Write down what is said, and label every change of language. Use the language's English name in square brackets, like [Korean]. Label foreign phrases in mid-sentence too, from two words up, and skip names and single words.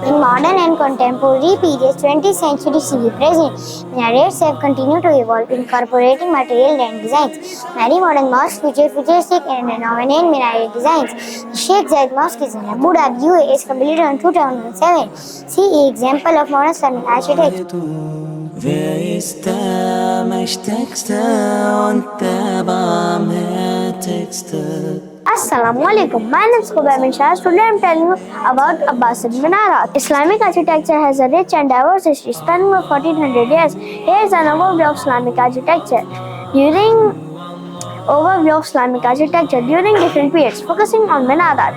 [English] In modern and contemporary periods, 20th century CE present, minarets have continued to evolve, incorporating material and designs. Many modern mosques feature futuristic and innovative minaret designs. The Sheikh Zayed Mosque is in Abu Dhabi, UAE, is completed in 2007. See example of modern Islamic architecture. [German] Wer ist der mächtigste und der barmherzigste? [Arabic] السلام عليكم. [English] My name is Khuwaib bin Shah. Today I am telling you about Abbasid Minarat. Islamic architecture has a rich and diverse history spanning over 1400 years. Here is an overview of Islamic architecture. During different periods, focusing on minarats.